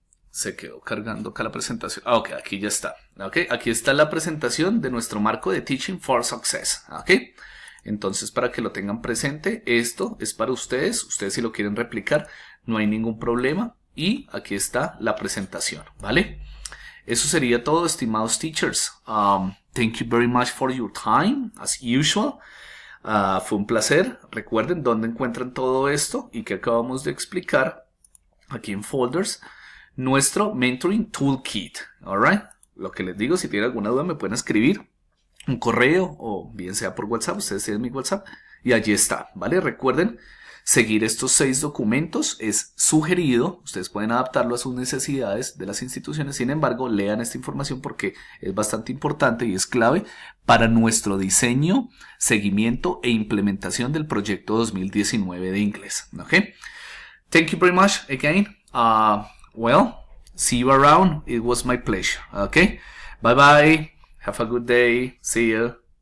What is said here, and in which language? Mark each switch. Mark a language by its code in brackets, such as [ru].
[es] Se quedó cargando acá la presentación. Ok, aquí ya está. Okay, aquí está la presentación de nuestro marco de Teaching for Success. Ok, entonces para que lo tengan presente, esto es para ustedes. Ustedes si lo quieren replicar, no hay ningún problema. Y aquí está la presentación, ¿vale? Eso sería todo, estimados teachers. [en] Thank you very much for your time, as usual. [es] Fue un placer. Recuerden dónde encuentran todo esto y que acabamos de explicar aquí en folders. Nuestro Mentoring Toolkit, alright. Lo que les digo, si tienen alguna duda me pueden escribir un correo o bien sea por WhatsApp, ustedes tienen mi WhatsApp y allí está, ¿vale? Recuerden seguir estos 6 documentos, es sugerido, ustedes pueden adaptarlo a sus necesidades de las instituciones, sin embargo, lean esta información porque es bastante importante y es clave para nuestro diseño, seguimiento e implementación del proyecto 2019 de inglés, ¿ok? [en] Thank you very much again. Well, see you around. It was my pleasure. Okay? Bye-bye. Have a good day. See you.